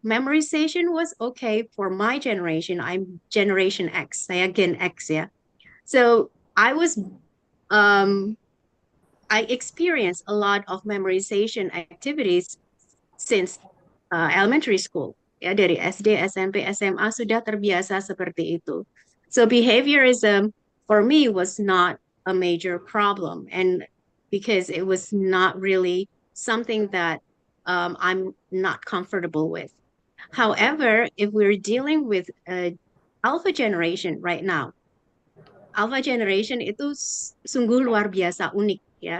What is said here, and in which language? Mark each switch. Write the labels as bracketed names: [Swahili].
[English] Memorization was okay for my generation. I'm Generation X. [Indonesian] Saya Gen X, [English] yeah. So I experienced a lot of memorization activities since elementary school. [Indonesian] Ya, dari SD, SMP, SMA sudah terbiasa seperti itu. [English] So behaviorism for me was not a major problem, and because it was not really something that I'm not comfortable with. However, if we're dealing with alpha generation right now, alpha generation [Indonesian] itu sungguh luar biasa unik ya.